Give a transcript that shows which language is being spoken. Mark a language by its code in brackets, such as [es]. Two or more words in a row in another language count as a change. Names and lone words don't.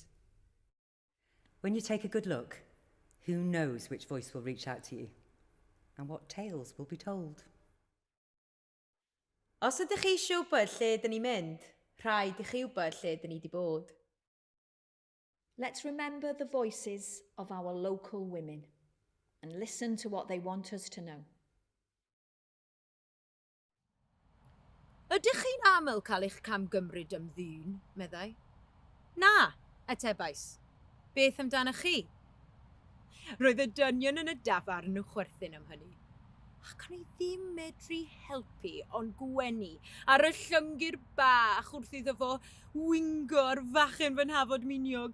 [en] When you take a good look, who knows which voice will reach out to you and what tales will be told? [cy] Os ydych chi eisiau wybod lle dyn ni'n mynd, rhaid i chi wybod lle dyn ni wedi bod. [en] Let's remember the voices of our local women and listen to what they want us to know. [cy] Ydych chi'n aml cael eich camgymryd am ddyn, meddai? Na, atebais. Beth amdanoch chi? Roedd y dynion yn y dafarn yn chwerthin am hynny. Ac o'n i ddim medru helpu ond gwenu ar y llyngyr bach wrth iddo fo wingo'r fachgen fy nhafod miniog.